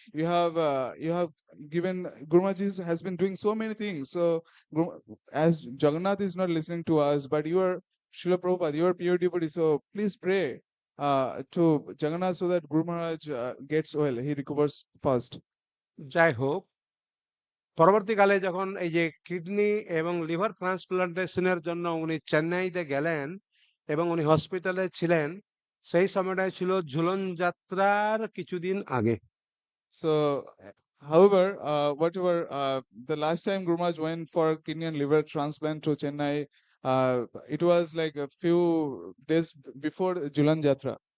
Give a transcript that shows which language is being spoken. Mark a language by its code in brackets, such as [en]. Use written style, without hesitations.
[en] You have given, Guru Maharaj has been doing so many things. So as Jagannath is not listening to us, but you are Srila Prabhupada, you are pure devotee. So please pray to Jagannath so that Guru Maharaj gets well, he recovers fast. [bn] যাই হোক, পরবর্তীকালে যখন এই যে kidney এবং liver ট্রান্সপ্লান্টেশনের জন্য উনি চেন্নাইতে গেলেন এবং উনি হসপিটালে ছিলেন, সেই সময়টাই ছিল ঝুলন যাত্রার কিছুদিন আগে। [en] So however, whatever the last time Guru Maharaj went for kidney and liver transplant to Chennai, it was like a few days before Julan Jatra.